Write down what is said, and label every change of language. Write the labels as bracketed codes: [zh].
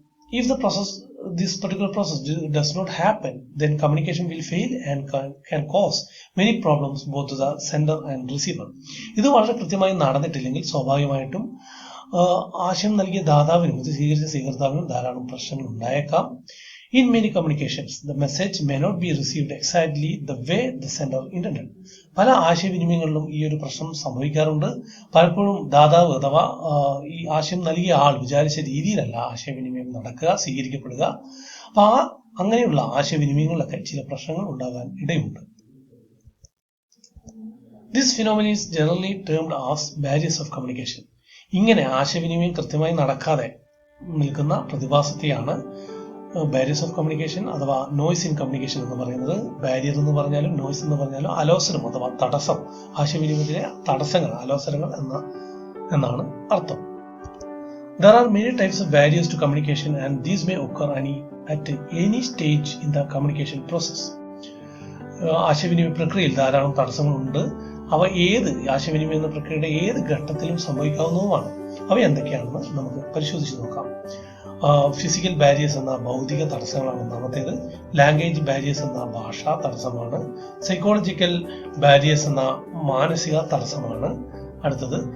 [en] If this particular process does not happen, then communication will fail and can cause many problems both to the sender and receiver. [ml] ഇത് വളരെ കൃത്യമായി നടന്നിട്ടില്ലെങ്കിൽ സ്വാഭാവികമായിട്ടും ആശയം നൽകിയ ദാതാവിനും ഇത് സ്വീകരിച്ച സ്വീകർത്താവിനും ധാരാളം പ്രശ്നങ്ങൾ ഉണ്ടായേക്കാം. [en] In many communications, the message may not be received exactly the way the sender intended. [ml] പല ആശയവിനിമയങ്ങളിലും ഈ ഒരു പ്രശ്നം സംഭവിക്കാറുണ്ട്. പലപ്പോഴും ദാതാവ് അഥവാ ഈ ആശയം നൽകിയ ആൾ വിചാരിച്ച രീതിയിലല്ല ആശയവിനിമയം നടക്കുക, സ്വീകരിക്കപ്പെടുക. അപ്പൊ അങ്ങനെയുള്ള ആശയവിനിമയങ്ങളിലൊക്കെ ചില പ്രശ്നങ്ങൾ ഉണ്ടാകാൻ ഇടയുണ്ട്. [en] This phenomenon is generally termed as barriers of communication. [ml] ഇങ്ങനെ ആശയവിനിമയം കൃത്യമായി നടക്കാതെ നിൽക്കുന്ന പ്രതിഭാസത്തെയാണ് ബാരിയേഴ്സ് ഓഫ് കമ്മ്യൂണിക്കേഷൻ അഥവാ നോയ്സ് ഇൻ കമ്മ്യൂണിക്കേഷൻ എന്ന് പറയുന്നത്. ബാരിയർ എന്ന് പറഞ്ഞാലും നോയ്സ് എന്ന് പറഞ്ഞാലും അലോസരം അഥവാ തടസ്സം, ആശയവിനിമയത്തിലെ തടസ്സങ്ങൾ, അലോസരങ്ങൾ എന്നാണ് അർത്ഥം. [en] There are many types of barriers to communication and these may occur at any stage in the communication process. [ml] ആശയവിനിമയ പ്രക്രിയയിൽ ധാരാളം തടസ്സങ്ങളുണ്ട്. അവ ആശയവിനിമയ എന്ന പ്രക്രിയയുടെ ഏത് ഘട്ടത്തിലും സംഭവിക്കാവുന്നതുമാണ്. അവ എന്തൊക്കെയാണെന്ന് നമുക്ക് പരിശോധിച്ച് നോക്കാം. ഫിസിക്കൽ ബാരിയേഴ്സ് എന്ന ഭൗതിക തടസ്സങ്ങളാണ് ഒന്നാമത്തേത്. ലാംഗ്വേജ് ബാരിയേഴ്സ് എന്ന ഭാഷാ തടസ്സമാണ്. സൈക്കോളജിക്കൽ ബാരിയേഴ്സ് എന്ന മാനസിക തടസ്സമാണ് അടുത്തത്.